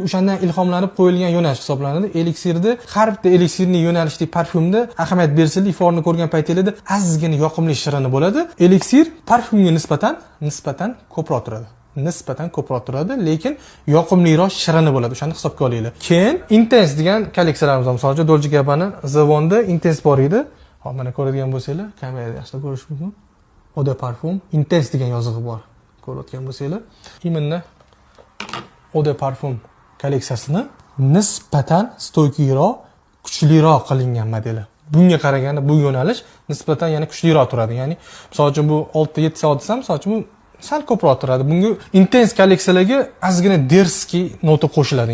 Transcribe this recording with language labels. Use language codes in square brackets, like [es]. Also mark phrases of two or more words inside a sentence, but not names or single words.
[uz] O'shandan ilhomlanib qo'yilgan yo'nalish hisoblanadi. Elixirda har bitta elixirning yo'nalishdagi parfyumda ahamiyat berilsa, iforni ko'rgan paytingizda azizgina yoqimli shirini bo'ladi. Elixir parfyumga nisbatan ko'proq turadi, lekin yoqimliroq shirini bo'ladi. O'shani hisobga olinglar. Keyin Intense degan kolleksiyalarimiz bor. Masalan, Dolce Gabbana Zavonda Intense bor edi. Hop, mana ko'radigan bo'lsanglar, kamerada yaxshi ko'rish mumkin. [fr] Eau de parfum Intense [uz] degan yozig'i bor. Ko'rayotgan bo'lsanglar, imminni [fr] Eau de parfum [uz] kolleksiyasini nisbatan stoykiroq, kuchliroq qilingan modeli. Bunga qaraganda bu yo'nalish nisbatan yana kuchliroq turadi. Ya'ni, misol uchun bu 6-7 soat desam, misol uchun bu sal ko'proq turadi. Bunga Intense kolleksiyalarga ozgina derskiy nota qo'shiladi.